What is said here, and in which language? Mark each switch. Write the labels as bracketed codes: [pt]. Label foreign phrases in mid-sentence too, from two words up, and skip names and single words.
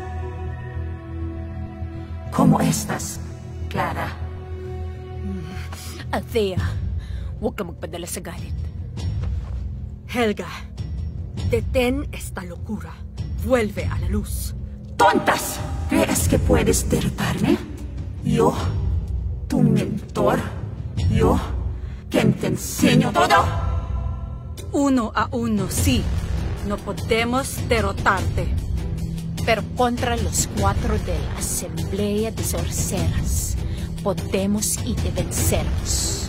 [es] ¿Cómo estás, Clara? [tl] Althea, huwag ka magpadala sa galit. [es] Helga, detén esta locura. Vuelve a la luz. ¡Tontas! ¿Crees que puedes derrotarme? Yo, tu mentor. Yo, quien te enseño todo. 1 a 1, sí. No podemos derrotarte. Pero contra los 4 de la Asamblea de Sorceras, podemos y de vencerlos.